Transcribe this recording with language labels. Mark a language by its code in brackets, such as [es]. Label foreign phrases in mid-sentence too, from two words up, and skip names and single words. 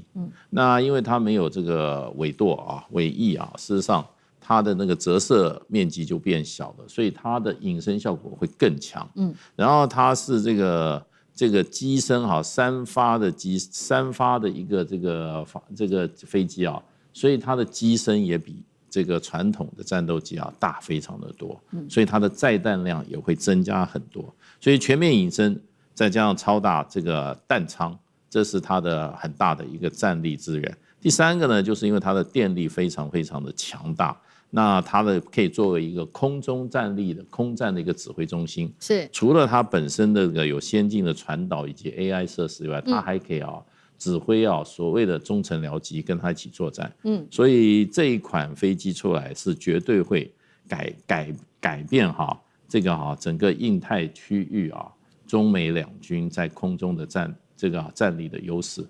[zh] 那因為它沒有這個尾舵尾翼事實上它的那個折射面積就變小了，所以它的隱身效果会更強。然後它是这個機身三發的一個這個飛機所以它的機身也比這個傳統的戰鬥機大非常的多，所以它的載彈量也會增加很多。所以全面隱身再加上超大這個彈艙，這是它的很大的一個戰力資源。第三個呢，就是因為它的電力非常非常的強大。那它可以作為一個空中戰力的空戰的一個指揮中心，是除了它本身的有先進的傳導以及 AI 設施以外，它還可以指揮所謂的中程僚機跟它一起作戰。所以這一款飛機出來是絕對會改變這個整個印太區域中美兩軍在空中的戰力的優勢。